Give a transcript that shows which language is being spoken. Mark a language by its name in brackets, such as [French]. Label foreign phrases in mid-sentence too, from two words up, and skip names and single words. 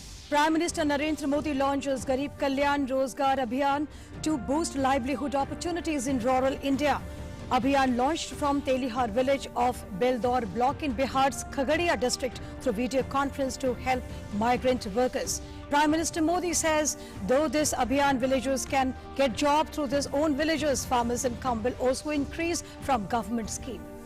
[English] Prime Minister Narendra Modi launches Garib Kalyan Rozgar Abhiyan to boost livelihood opportunities in rural India. Abhiyan launched from Telihar village of Beldor block in Bihar's Khagadia district through video conference to help migrant workers. Prime Minister Modi says though this Abhiyan villagers can get job through their own villages, farmers' income will also increase from government scheme.